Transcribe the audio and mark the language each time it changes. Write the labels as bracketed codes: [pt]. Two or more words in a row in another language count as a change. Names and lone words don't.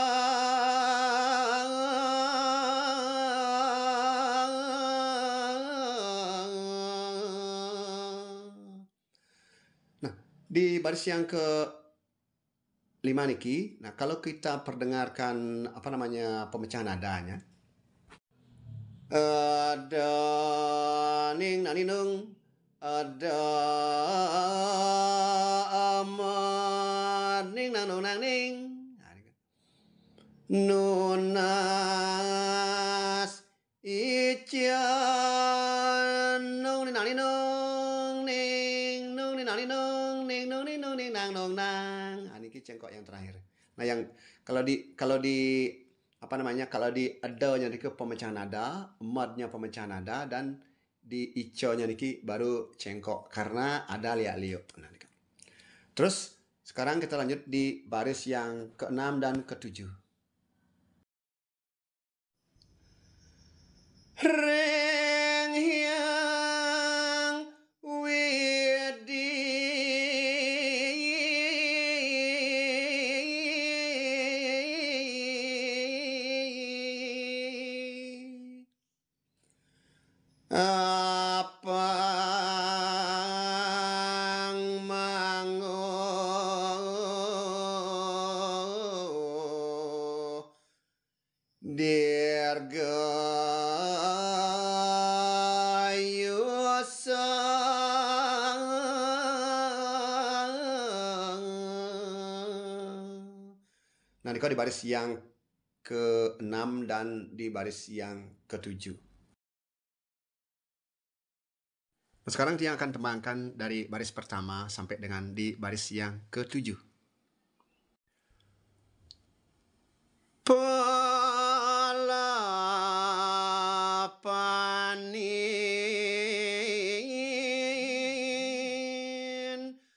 [id] Nah, di baris yang ke 5 niki, nah kalau kita perdengarkan pemecahan nadanya, ada ning nani nung, ada amat ning nang nung nang ning, [ban] nunas ica nung ni nani nung ning nung ni nani nung ning nung ni nung ning nang nung nang. [id] Nah, ini cengkok yang terakhir. Nah, yang kalau di kalau di ado-nya niki pemecahan nada, mod-nya pemecahan nada, dan di ico-nya niki baru cengkok karena ada liak-liuk. Nah, terus sekarang kita lanjut di baris yang ke-6 dan ke-7. [ban] Reng hyang widi apang mango [id] dirgayu Nah, ini di baris yang ke-6 dan di baris yang ke-7. Nah, sekarang dia akan tembangkan dari baris pertama sampai dengan di baris yang ke-7. [ban] Palapanin